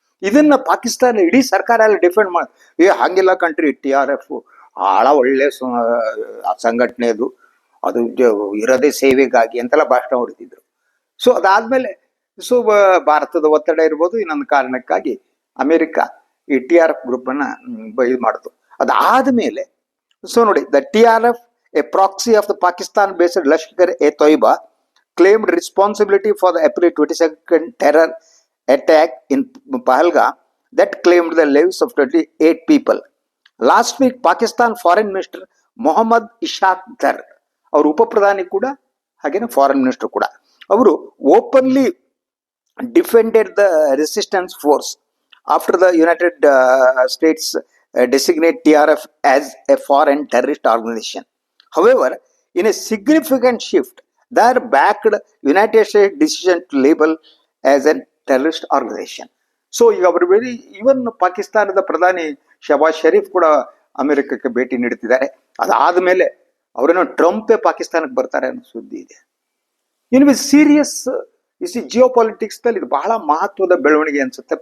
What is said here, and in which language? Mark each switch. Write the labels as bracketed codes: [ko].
[kn] ಇದನ್ನ ಪಾಕಿಸ್ತಾನ ಇಡೀ ಸರ್ಕಾರ ಎಲ್ಲ ಡಿಫೆಂಡ್ ಮಾಡಿ, ಹಂಗಿಲ್ಲ ಕಂಟ್ರಿ, TRF ಬಹಳ ಒಳ್ಳೆ ಸಂಘಟನೆ, ಅದು ಇರೋದೇ ಸೇವೆಗಾಗಿ ಅಂತೆಲ್ಲ ಭಾಷಣ ಹೊಡಿತಿದ್ರು. ಸೊ ಅದಾದ್ಮೇಲೆ ಭಾರತದ ಒತ್ತಡ ಇರ್ಬೋದು, ಇನ್ನೊಂದು ಕಾರಣಕ್ಕಾಗಿ ಅಮೆರಿಕ ಈ TRF ಗ್ರೂಪ್ ಅನ್ನ ಇದು ಮಾಡಿತು. ಅದಾದ್ಮೇಲೆ ಸೊ ನೋಡಿ, the TRF [en] a proxy of the Pakistan-based Lashkar-e-Toiba, claimed responsibility for the April 22nd terror attack in Pahalgam that claimed the lives of 28 people. Last week, Pakistan Foreign Minister Mohammad Ishaq Dar, [kn] ಅವರು ಉಪ ಪ್ರಧಾನಿ ಕೂಡ ಹಾಗೇನೆ foreign minister ಕೂಡ, ಅವರು [en] Openly defended the resistance force after the United States designate TRF as a foreign terrorist organization. However, in a significant shift, they backed United States decision to label as a terrorist organization. [kn] So ಈಗ ಅವರು even ಪಾಕಿಸ್ತಾನದ ಪ್ರಧಾನಿ ಶಹಬಾಜ್ ಶರೀಫ್ ಕೂಡ ಅಮೆರಿಕಕ್ಕೆ ಭೇಟಿ ನೀಡುತ್ತಿದ್ದಾರೆ. ಅದಾದ್ಮೇಲೆ ಅವರೇನೋ ಟ್ರಂಪೇ ಪಾಕಿಸ್ತಾನಕ್ಕೆ ಬರ್ತಾರೆ ಅನ್ನೋ ಸುದ್ದಿ ಇದೆ. ಇನ್ನು ಸೀರಿಯಸ್ ಜಿಯೋ ಪಾಲಿಟಿಕ್ಸ್ ನಲ್ಲಿ ಇದು ಬಹಳ ಮಹತ್ವದ ಬೆಳವಣಿಗೆ ಅನ್ಸುತ್ತೆ.